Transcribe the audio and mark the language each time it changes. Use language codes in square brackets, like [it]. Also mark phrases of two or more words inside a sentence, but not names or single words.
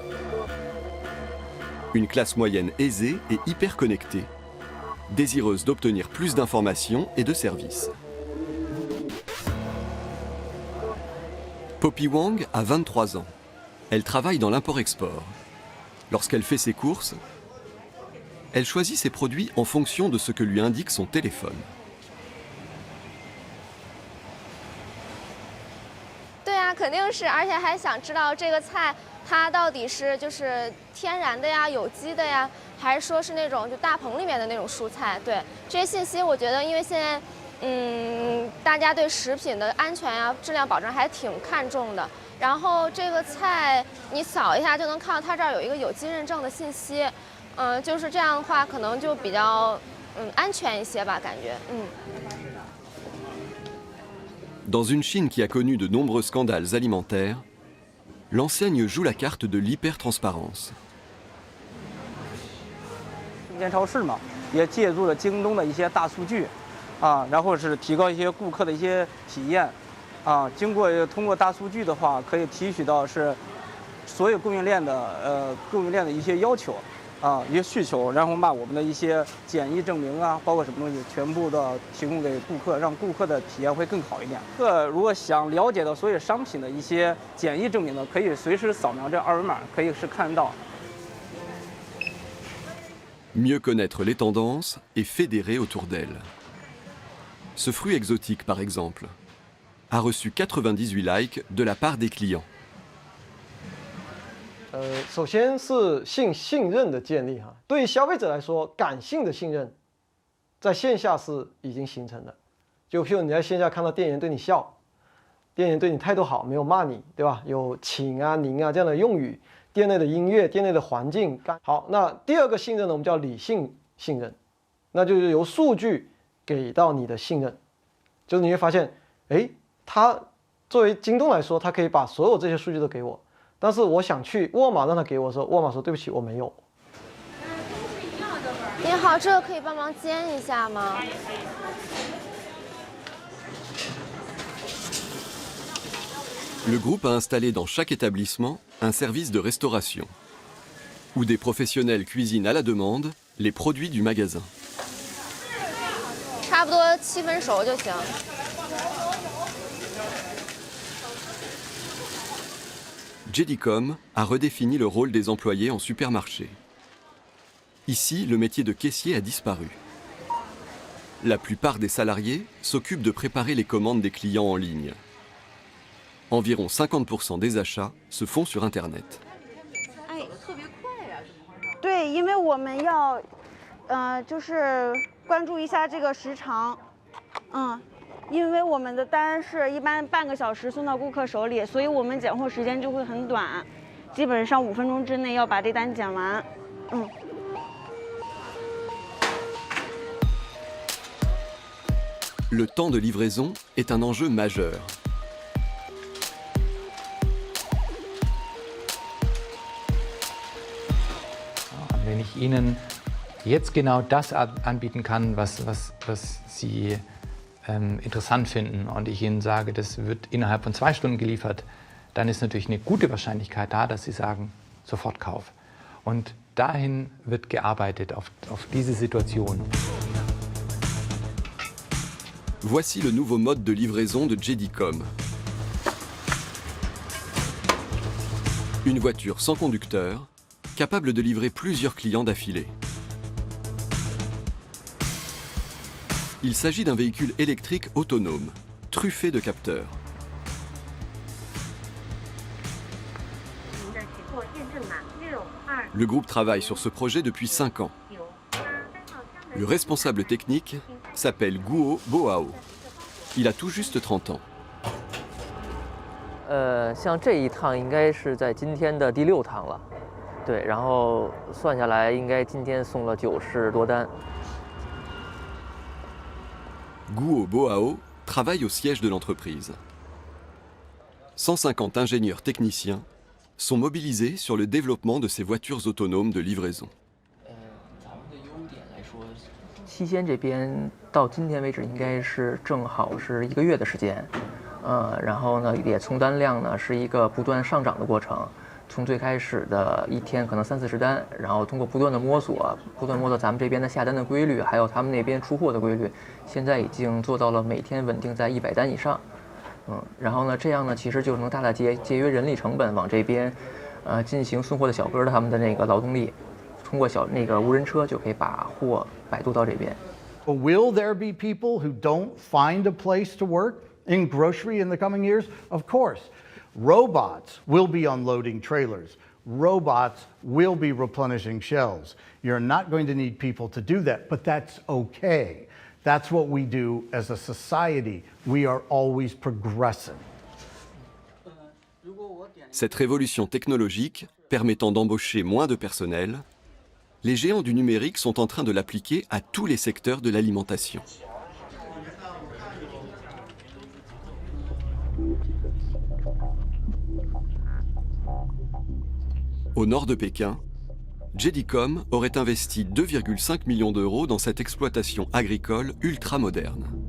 [fr] Une classe moyenne aisée et hyper connectée, désireuse d'obtenir plus d'informations et de services. Poppy Wang a 23 ans. Elle travaille dans l'import-export. Lorsqu'elle fait ses courses, elle choisit ses produits en fonction de ce que lui indique son téléphone. [zh] 对啊，肯定是，而且还想知道这个菜它到底是就是天然的呀、有机的呀，还是说是那种就大棚里面的那种蔬菜？对，这些信息我觉得，因为现在大家对食品的安全呀、质量保证还挺看重的。然后这个菜你扫一下就能看到它这儿有一个有机认证的信息。就是这样的话，可能就比较安全一些吧，感觉 [fr] Dans une Chine qui a connu de nombreux scandales alimentaires, l'enseigne joue la carte de l'hypertransparence. [zh] 生鲜超市嘛，也借助了京东的一些大数据，然后是提高一些顾客的一些体验，通过大数据的话，可以提取到是所有供应链的一些要求。一些需求，然后把我们的一些检疫证明包括什么东西，全部的提供给顾客，让顾客的体验会更好一点。如果想了解到所有商品的一些检疫证明呢，可以随时扫描这二维码，可以是看到。 [fr] Mieux connaître les tendances et fédérer autour d'elles. Ce fruit exotique, par exemple, a reçu 98 likes de la part des clients. [zh] 首先是信任的建立哈，对于消费者来说，感性的信任，在线下是已经形成的。就譬如你在线下看到店员对你笑，店员对你态度好，没有骂你，对吧？有请啊、您啊这样的用语，店内的音乐、店内的环境。好，那第二个信任呢，我们叫理性信任，那就是由数据给到你的信任，就是你会发现，哎，他作为京东来说，他可以把所有这些数据都给我。但是我想去沃尔玛让他给我的时候，沃尔玛说对不起，我没有。你好，这个可以帮忙煎一下吗？ [fr] Le groupe a installé dans chaque établissement un service de restauration, où des professionnels cuisinent à la demande les produits du magasin. [zh] 差不多7分熟就行。 [fr] JD.com a redéfini le rôle des employés en supermarché. Ici, le métier de caissier a disparu. La plupart des salariés s'occupent de préparer les commandes des clients en ligne. Environ 50% des achats se font sur Internet. [zh] 对，因为我们要，就是关注一下这个时长， 因为我们的单是一般半个小时送到顾客手里，所以我们拣货时间就会很短，基本上5分钟之内要把这单拣完。 [fr] Le temps de livraison est un enjeu majeur. [de] Wenn ich Ihnen jetzt genau das anbieten kann, was Sie interessant finden und ich Ihnen sage, das wird innerhalb von 2 Stunden geliefert, dann ist natürlich eine gute Wahrscheinlichkeit da, dass Sie sagen, sofort Kauf. Und dahin wird gearbeitet, auf diese Situation. [fr] Voici le nouveau mode de livraison de Jedicom. Une voiture sans conducteur, capable de livrer plusieurs clients d'affilée. Il s'agit d'un véhicule électrique autonome, truffé de capteurs. Le groupe travaille sur ce projet depuis 5 ans. Le responsable technique s'appelle Guo Boao. Il a tout juste 30 ans. [zh] 像这一趟应该是在今天的第6趟了，对，然后算下来应该今天送了90多单。 [fr] Guo Boao travaille au siège de l'entreprise. 150 ingénieurs techniciens sont mobilisés sur le développement de ces voitures autonomes de livraison. [zh] 期间这边到今天为止应该是正好是1个月的时间，然后呢也从单量呢是一个不断上涨的过程，从最开始的一天可能30-40单，然后通过不断的摸索咱们这边的下单的规律，还有他们那边出货的规律，现在已经做到了每天稳定在100单以上，然后呢这样呢其实就能大大节约人力成本，往这边进行送货的小哥他们的那个劳动力。通过那个无人车就可以把货摆渡到这边。 [en] Will there be people who don't find a place to work in grocery in the coming years? Of course. Robots will be unloading trailers. Robots will be replenishing shelves. You're not going to need people to do that, but that's okay. That's what we do as a society. We are always progressing. [fr] Cette révolution technologique, permettant d'embaucher moins de personnel, les géants du numérique sont en train de l'appliquer à tous les secteurs de l'alimentation. Au nord de Pékin, Jedicom aurait investi 2,5 millions d'euros dans cette exploitation agricole ultra-moderne.